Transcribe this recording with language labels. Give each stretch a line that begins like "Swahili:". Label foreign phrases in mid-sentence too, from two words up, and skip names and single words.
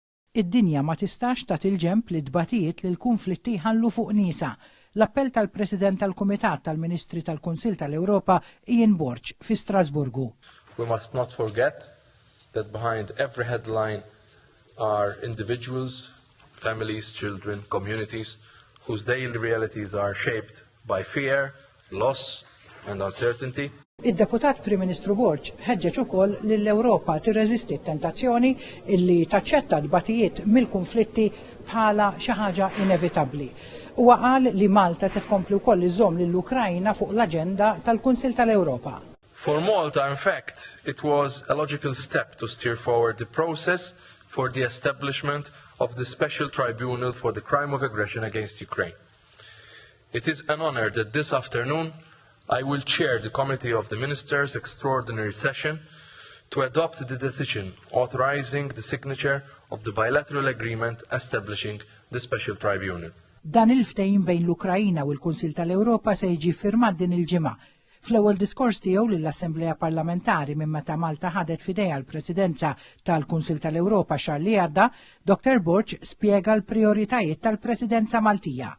Maltese: Id-dinja ma tistax tagħti il-ġenb li tbatijiet li l-kunflitti ħallu fuq nisa. L-appell tal-President tal-Kumitat tal-Ministri tal-Kunsill tal-Ewropa Ian Borg fi Strasburgu.
English: We must not forget that behind every headline are individuals, families, children, communities whose daily realities are shaped by fear, loss and uncertainty.
Maltese: Id-Deputat Prim Ministru Borg ħeġġeġ ukoll li l-Ewropa tirreżisti t-tentazzjoni illi taċċetta tbatijiet mill-kunflitti bħala xi ħaġa inevitabbli. Huwa qal li Malta se tkompli wkoll iżomm lill-Ukrajna fuq l-aġenda tal-Kunsill tal-Ewropa.
English: For Malta, in fact, it was a logical step to steer forward the process for the establishment of the Special Tribunal for the Crime of Aggression against Ukraine. It is an honor that this afternoon I will chair the Committee of the Ministers' Extraordinary Session to adopt the decision authorizing the signature of the bilateral agreement establishing the Special Tribunal.
Maltese: Dan il-ftehim bejn l-Ukrajna u l-Kunsill tal-Ewropa se jiġi firmat din il-ġimgħa. Fl-ewwel diskors tiegħu lill-Assembleja Parlamentari minn meta Malta ħadet f'idejha l-Presidenza tal-Kunsill tal-Ewropa xahar li għadda, Dr. Borg spjega l-prijoritajiet tal-Presidenza Maltija.